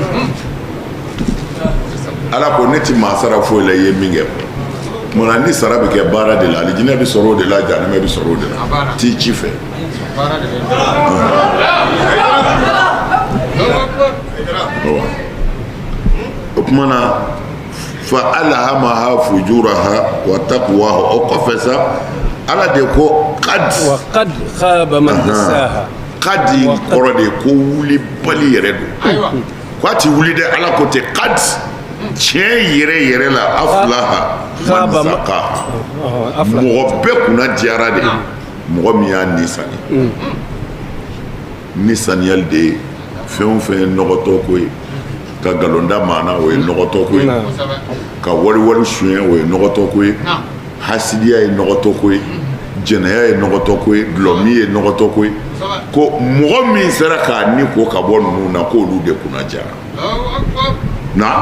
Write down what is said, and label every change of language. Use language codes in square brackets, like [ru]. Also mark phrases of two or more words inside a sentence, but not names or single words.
[bm] ala ko ne ti maa sara foyi la i ye min kɛ munna ni sara bɛ kɛ baara de la alijinɛ bɛ sɔrɔ o de la jahanama bɛ sɔrɔ o de la t'i ci fɛ o kuma na [ar] فألهمها فجورها وتقواها [bm] o kɔfɛ sa ala de ko qad [ar] وقد خاب من دساها [bm] qad kɔrɔ de ko wuli bali yɛrɛ don ko a ti wuli dɛ ala ko ten qad tiɲɛ yɛrɛ yɛrɛ la [ar] أفلح من زكاها [bm] mɔgɔ bɛɛ kunna diyara de mɔgɔ min y'a nisani nisaniyali de ye fɛn o fɛn ye nɔgɔtɔ ko ye ka galonda maana o ye nɔgɔtɔ ko ye ka wari suɲɛ o ye nɔgɔtɔ ko ye hasidiya ye nɔgɔtɔ ko ye jɛnɛya ye nɔgɔtɔ ko ye dulɔmi ye nɔgɔtɔ ko ye ko mɔgɔ min sera k'a ni ko ka bɔ ninnu na k'olu de kunna jara na